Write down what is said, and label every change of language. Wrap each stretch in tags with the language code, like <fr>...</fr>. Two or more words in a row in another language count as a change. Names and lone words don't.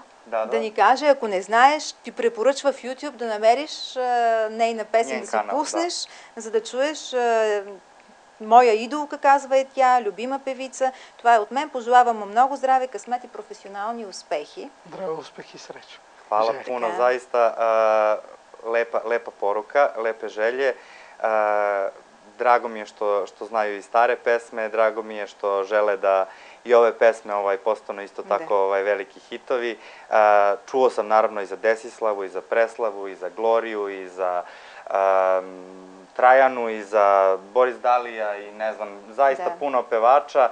<bg>Да ни каже, ако не знаеш, ти препоръчва в YouTube да намериш нейна песен, да си пуснеш, за да чуеш моя идолка, казва е тя, любима певица. Това е от мен. Пожелавам му много здраве, късмет и професионални успехи. Здраве, успех и среća.</bg> <sr>Hvala puno, zaista lepa poruka, lepe želje. Drago mi je što znaju i stare pesme, drago mi je što žele da i ove pesme postanu isto tako veliki hitovi. Čuo sam naravno i za Desislavu, i za Preslavu, i za Gloriju, i za Trajanu, i za Boris Dalija i ne znam, zaista puno pevača.</sr>